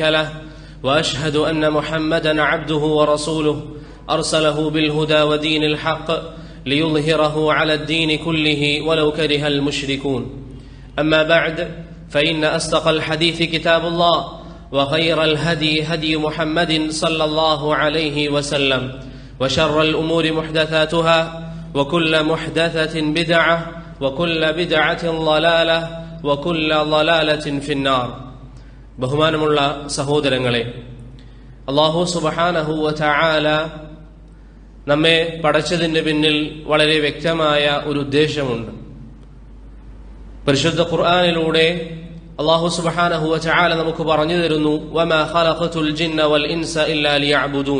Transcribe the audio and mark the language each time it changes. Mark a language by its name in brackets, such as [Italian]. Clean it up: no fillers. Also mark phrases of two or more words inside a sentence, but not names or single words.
[Arabic] له وأشهد أن محمدا عبده ورسوله أرسله بالهدى ودين الحق ليظهره على الدين كله ولو كره المشركون أما بعد فإن أصدق الحديث كتاب الله وخير الهدي هدي محمد صلى الله عليه وسلم وشر الأمور محدثاتها وكل محدثة بدعة وكل بدعة ضلالة وكل ضلالة في النار. [Malayalam] ബഹുമാനമുള്ള സഹോദരങ്ങളെ, [Arabic] الله سبحانه وتعالى [Malayalam] നമ്മെ പടച്ചതിന്റെ പിന്നിൽ വളരെ വ്യക്തമായ ഒരു ഉദ്ദേശമുണ്ട്. പരിശുദ്ധ ഖുർആനിലൂടെ [Arabic] الله سبحانه وتعالى [Malayalam] നമുക്ക് പറഞ്ഞു തരുന്നു, [Arabic] وما خلقت الجن والإنس إلا ليعبدون.